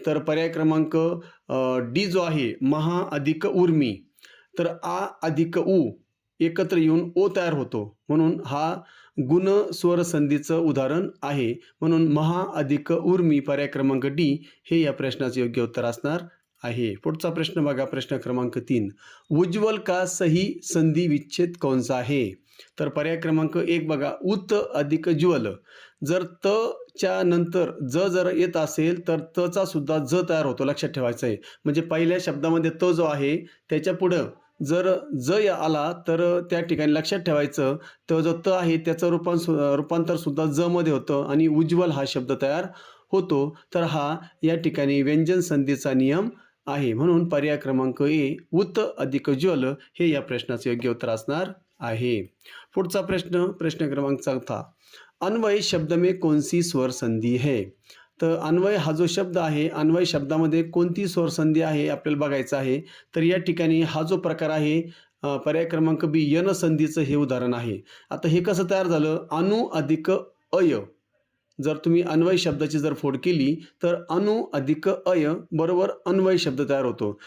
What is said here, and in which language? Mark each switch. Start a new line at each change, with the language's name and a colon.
Marathi: तर पर्याय क्रमांक डी जो आहे, महा अधिक उर्मी. तर आ अधिक उ एकत्र येऊन ओ तयार होतो. म्हणून हा गुण स्वर संधीचं उदाहरण आहे. म्हणून महा अधिक उर्मी, पर्याय क्रमांक डी हे या प्रश्नाचे योग्य उत्तर असणार आहे. पुढचा प्रश्न बघा.
Hindi: प्रश्न क्रमांक 3, उज्ज्वल का सही संधि विच्छेद कौन सा है?
Marathi: तर पर्याय क्रमांक 1 बघा, उत अधिक ज्वल. जर त च्या नंतर ज जर येत असेल तर त चा सुद्धा ज तयार होतो. लक्षात ठेवायचं आहे. म्हणजे पहिल्या शब्दामध्ये त जो आहे त्याच्या पुढं जर ज आला तर त्या ठिकाणी लक्षात ठेवायचं, तो जो त आहे त्याचं रूपांतर सुद्धा ज मध्ये होतं आणि उज्ज्वल हा शब्द तयार होतो. तर हा या ठिकाणी व्यंजन संधीचा नियम आहे. म्हणून पर्याय क्रमांक ए, उत अधिक ज्वल हे या प्रश्नाचे योग्य उत्तर असणार आहे. पुढचा प्रश्न,
Hindi: प्रश्न क्रमांक 4, अन्वय शब्द में कौन सी स्वर संधि है?
Marathi: तर अन्वय हा जो शब्द आहे, अन्वय शब्दामध्ये कोणती स्वर संधी आहे आपल्याला बघायचं आहे. तर या ठिकाणी हा जो प्रकार आहे, पर्याय क्रमांक बी, यन संधीचं हे उदाहरण आहे. आता हे कसं तयार झालं? अनु अधिक अय. जर तुम्ही अन्वय शब्दाची जर फोड केली तर अनु अधिक अय बरोबर अन्वय शब्द तयार होतो.